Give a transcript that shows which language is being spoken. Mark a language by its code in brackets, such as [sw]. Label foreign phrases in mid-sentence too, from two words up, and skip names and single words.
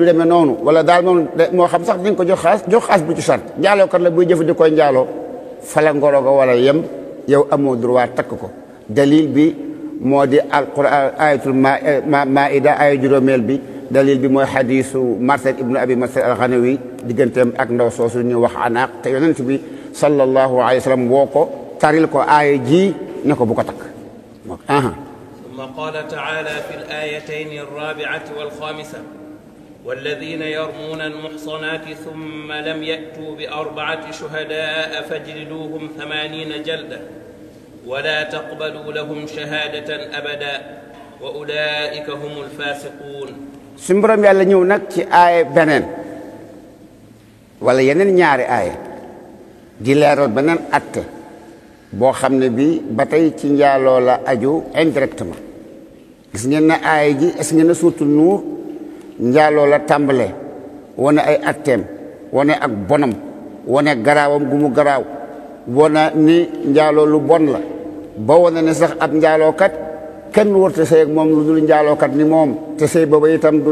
[wo] demee noonu wala daal moom moo xam sax di nga ko jox xaalis bu ci sart njaalookat la buy jëfandikoo njaaloo fala ngoro ga wala yem yow amoo droit takk ko dalil bi moo di alquran ayatul maida aya juróomeel bi dalil bi mooy xadisu Marsad ibnu abi Marsad al-Ghanawi digganteem ak ndaw soosu ñu wax anaaq te yonent bi [ar] صلى الله عليه وسلم [wo] woo ko taril ko aaya ji ne ko bu ko takk [ar] ثم قال تعالى في الآيتين الرابعة والخامسة والذين يرمون المحصنات ثم لم يأتوا بأربعة شهداء فاجلدوهم 80 جلدة ولا تقبلوا لهم شهادة أبدا وأولئك هم الفاسقون [wo] سمبرم يالا ñëw nag ci aaya beneen wala yeneen ñaari aaya di leeral beneen atte boo xam ne bi ba tey ci njaaloo la aju indirectement gis ngeen ne aaya ji est ngeen ne suuratu Nuur njaaloo la tàmbale wane ay atteem wane ak bonam wane garaawam gu mu garaaw wane ni njaaloo lu bon la ba wane ne sax ab njaalookat kenn warta sëy ak moom lu dul njaalookat ni moom te sëy booba itam du